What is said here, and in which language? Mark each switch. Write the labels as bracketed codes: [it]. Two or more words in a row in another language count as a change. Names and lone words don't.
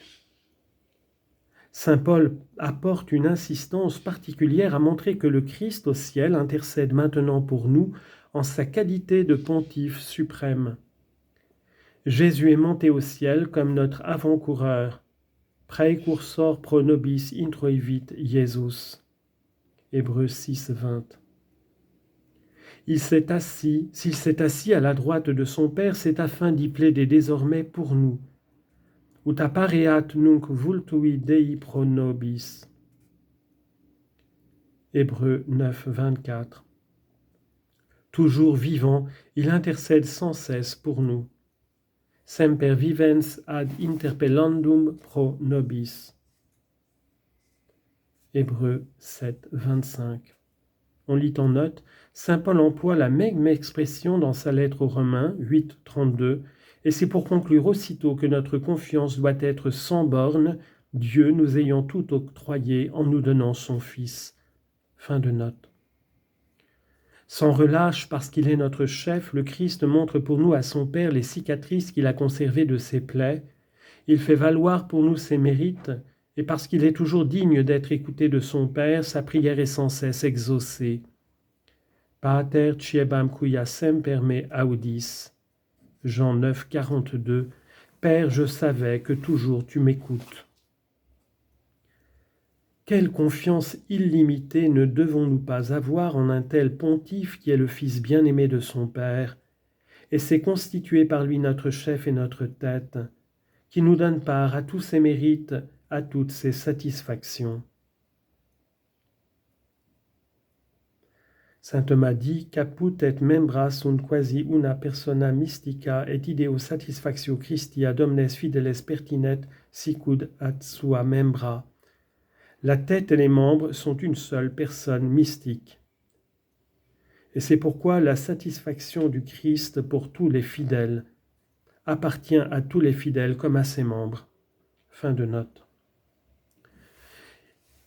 [fr] Saint Paul apporte une insistance particulière à montrer que le Christ au ciel intercède maintenant pour nous en sa qualité de pontife suprême. Jésus est monté au ciel comme notre avant-coureur. [la] Praecursor pro nobis introivit Jesus. [fr] Hébreux 6, 20. S'il s'est assis à la droite de son Père, c'est afin d'y plaider désormais pour nous. [la] Ut appareat nunc vultui Dei pro nobis. [fr] Hébreux 9, 24. Toujours vivant, il intercède sans cesse pour nous. [la] Semper vivens ad interpellandum pro nobis. [fr] Hébreux 7, 25. On lit en note, saint Paul emploie la même expression dans sa lettre aux Romains 8, 32, et c'est pour conclure aussitôt que notre confiance doit être sans bornes, Dieu nous ayant tout octroyé en nous donnant son Fils. Fin de note. Sans relâche, parce qu'il est notre chef, le Christ montre pour nous à son Père les cicatrices qu'il a conservées de ses plaies. Il fait valoir pour nous ses mérites, et parce qu'il est toujours digne d'être écouté de son Père, sa prière est sans cesse exaucée. [la] Pater ciebam quia semper me audis. [fr] Jean 9, 42. Père, je savais que toujours tu m'écoutes. Quelle confiance illimitée ne devons-nous pas avoir en un tel pontife qui est le Fils bien-aimé de son Père, et s'est constitué par lui notre chef et notre tête, qui nous donne part à tous ses mérites, à toutes ses satisfactions. Saint Thomas dit, [la] caput et membra sunt quasi una persona mystica et ideo satisfactio Christi ad omnes fideles pertinet sicud ad sua membra. [fr] La tête et les membres sont une seule personne mystique. Et c'est pourquoi la satisfaction du Christ pour tous les fidèles appartient à tous les fidèles comme à ses membres. Fin de note.